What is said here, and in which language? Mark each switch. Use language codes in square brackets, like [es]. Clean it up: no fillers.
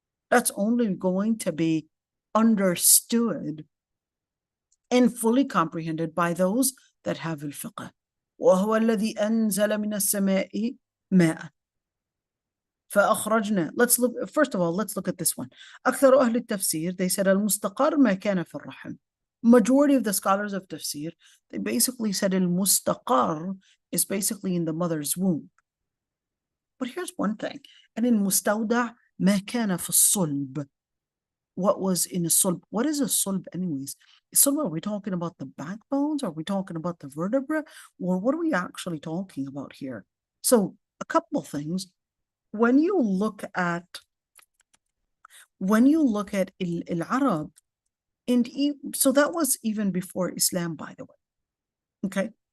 [en] That's only going to be understood and fully comprehended by those that have al-fiqh. [ar] وَهُوَ الَّذِي أَنزَلَ مِنَ السَّمَاءِ مَاءً فأخرجنا. [en] Let's look, first of all, let's look at this one. [ar] أكثر أهل التفسير, [en] they said [ar] المستقر ما كان في الرحم. [en] Majority of the scholars of tafsir, they basically said المستقر is basically in the mother's womb. But here's one thing. And in [ar] مستودع ما كان في الصلب. [en] What was in a sulb? What is a sulb anyways? So are we talking about the backbones? Are we talking about the vertebra? Or what are we actually talking about here? So a couple of things. When you look at al-Arab, and so that was even before Islam, by the way. Okay.